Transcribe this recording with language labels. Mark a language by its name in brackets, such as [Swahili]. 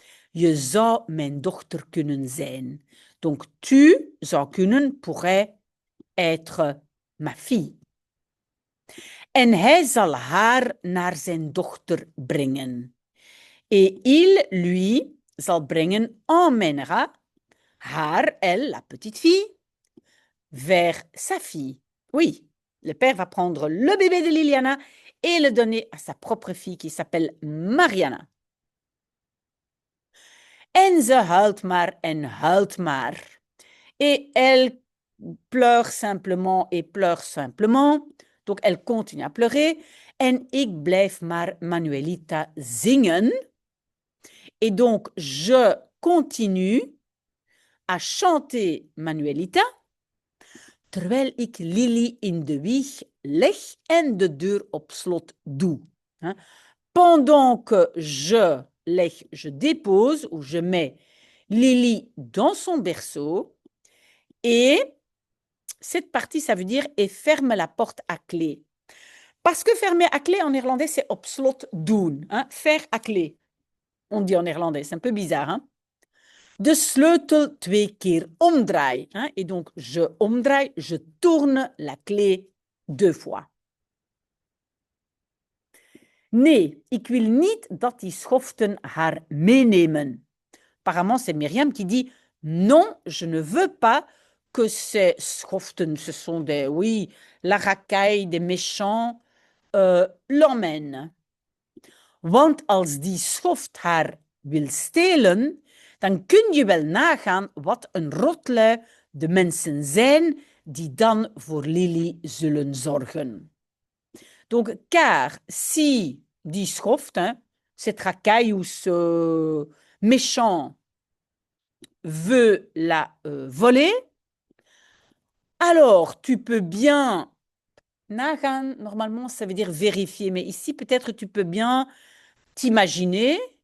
[Dutch] Je zou mijn dochter kunnen zijn. [French] Donc, tu [Dutch] zou kunnen, [French] pourrait être ma fille. [Dutch] En hij zal haar naar zijn dochter brengen. [French] Et il, lui, [Dutch] zal brengen, [French] emmènera, haar, elle, la petite fille, vers sa fille. Oui, le père va prendre le bébé de Liliana et le donner à sa propre fille qui s'appelle Mariana. [Dutch] En ze huilt maar en huilt maar. [French] Et elle pleure simplement et pleure simplement. Donc elle continue à pleurer. [Dutch] En ik blijf maar Manuelita zingen. [French] Et donc je continue à chanter Manuelita. [Dutch] Terwijl ik Lily in de wieg leg en de deur op slot doe. [French] Pendant que je dépose ou je mets Lily dans son berceau. Et cette partie, ça veut dire et ferme la porte à clé. Parce que fermer à clé en néerlandais, c'est [Dutch] op slot doen. [French] Hein? Faire à clé. On dit en néerlandais, c'est un peu bizarre. Hein? [Dutch] De sleutel 2 keer omdraai. [French] Hein? Et donc, je omdraai, je tourne la clé 2 fois. [Dutch] Nee, ik wil niet dat die schoften haar meenemen. [French] Apparemment, c'est Myriam qui dit non, je ne veux pas que ces schoften, ce sont la racaille des méchants, l'emmènent. [Dutch] Want als die schoft haar wil stelen, dan kun je wel nagaan wat een rotlui de mensen zijn die dan voor Lily zullen zorgen. [French] Donc, car si [Dutch] die schoft, [French] hein, cette racaille ou ce méchant veut la voler, alors tu peux bien nagaan, normalement ça veut dire vérifier, mais ici peut-être tu peux bien t'imaginer.